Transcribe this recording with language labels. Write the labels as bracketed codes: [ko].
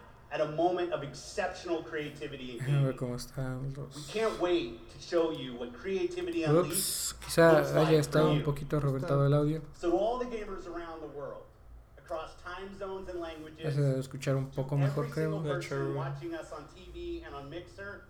[en] At a moment of exceptional creativity and game. [es] ¿Cómo están los? [en] We can't wait to show you what creativity unleashed. [es] Oops, quizá haya estado un poquito reventado el audio. [en] So all the gamers around the world, across time zones and languages. [es] Se debe escuchar un poco mejor, creo. [en] Every single person watching us on TV and on Mixer.